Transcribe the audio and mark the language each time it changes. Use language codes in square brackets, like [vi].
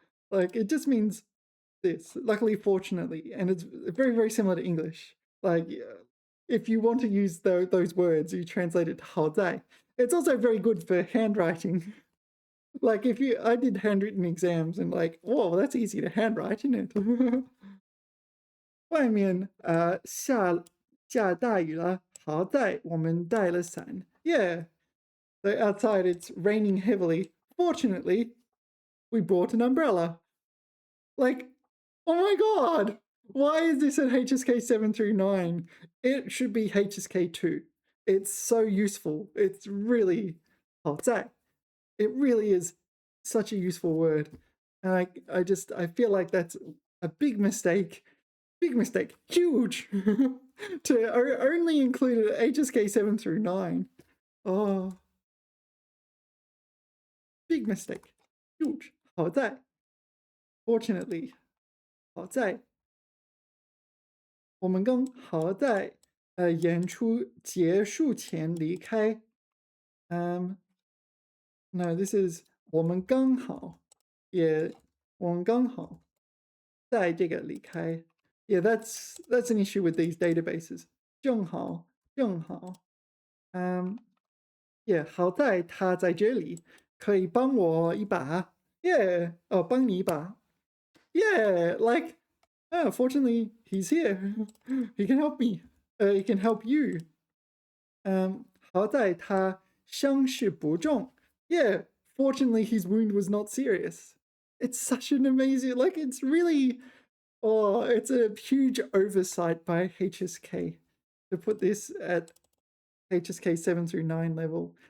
[en] Like, it just means this, luckily, fortunately, and it's very, very similar to English. Like, if you want to use those words, you translate it to 好在. It's also very good for handwriting. Like, I did handwritten exams and like, whoa, that's easy to handwrite, isn't it? [zh] 外面下大雨了，好在我们带了伞。 [en] Yeah, so outside it's raining heavily. Fortunately, we brought an umbrella. Like, oh my god! Why is this at HSK 7 through 9? It should be HSK 2. It's so useful. It's really, oh, it really is such a useful word. And I feel like that's a big mistake. Big mistake. Huge! To only include it at HSK 7 through 9. Oh, big mistake. Huge. [zh] 好在 Fortunately, 好在我们刚好在演出结束前离开。 No, this is 我们刚好我们刚好在这个离开。 [en] Yeah, that's an issue with these databases. [zh] 正好正好，yeah, 好在他在这里，可以帮我一把。 Yeah, 哦，帮你一把。 [en] Yeah, like, fortunately, he's here. He can help me. He can help you. [zh] 好在他伤势不重. [en] Yeah, fortunately, his wound was not serious. It's such an amazing, like, it's really, oh, it's a huge oversight by HSK to put this at HSK 7 through 9 level.